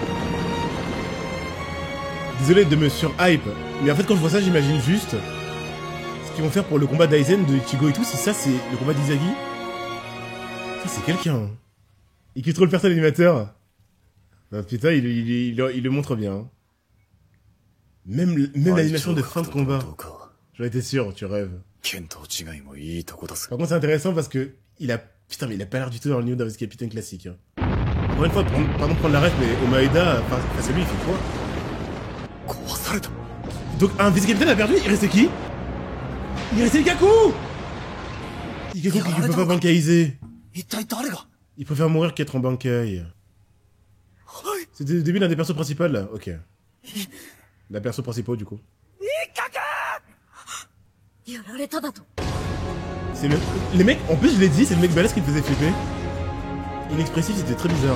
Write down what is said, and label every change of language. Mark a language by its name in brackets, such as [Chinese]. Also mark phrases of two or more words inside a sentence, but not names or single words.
[French] Désolé de me sur-hype, mais en fait quand je vois ça, j'imagine juste ce qu'ils vont faire pour le combat d'Aizen, de Ichigo et tout. Si ça c'est le combat d'Izagi, ça c'est quelqu'un. Il kiffe trop le perso l'animateur. Ah, putain, il le montre bien. Même l'animation de fin de combat. [Japanese] どうか [French] J'en étais sûr, tu rêves. [Japanese] 剣と違いもいいとこだぜ。 [French] Par contre, c'est intéressant parce que putain, mais il a pas l'air du tout dans le New Davis Capitaine classique. Hein. Encore une fois, pardon de prendre la ref, mais Omaeda, face à lui, il fait quoi? [Japanese] 壊された。 [French] Donc, un Vice Capitaine a perdu, il restait qui? Il restait Ikaku! Ikaku qui peut pas bankaiser. [Japanese] 一体誰が [French] Il préfère mourir qu'être en bankai. C'était le début d'un des persos principaux, là. Ok. La perso principal, du coup. C'est le... Les mecs, en plus, je l'ai dit, c'est le mec balèze qui me faisait flipper. Inexpressif, c'était très bizarre.